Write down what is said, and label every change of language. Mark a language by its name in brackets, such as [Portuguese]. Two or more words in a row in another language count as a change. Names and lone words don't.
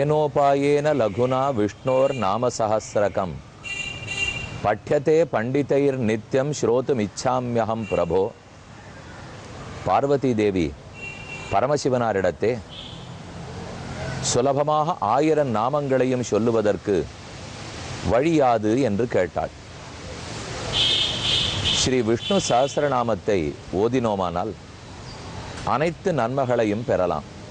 [Sanskrit] कृष्णोपायेन लघुना विष्णोर नाम सहस्रकम पठ्यते पंडितैर्नित्यं श्रोतुमिच्छाम्यहं प्रभो. [Tamil] பார்வதி தேவி பரமசிவனாரிடத்தே சுலபமாக 1000 நாமங்களையும் சொல்லுவதற்கு வழியாது என்று கேட்டாள். ஸ்ரீ விஷ்ணு சஹஸ்ரநாமத்தை ஓதினோமானால் அனைத்து நன்மைகளையும் பெறலாம்.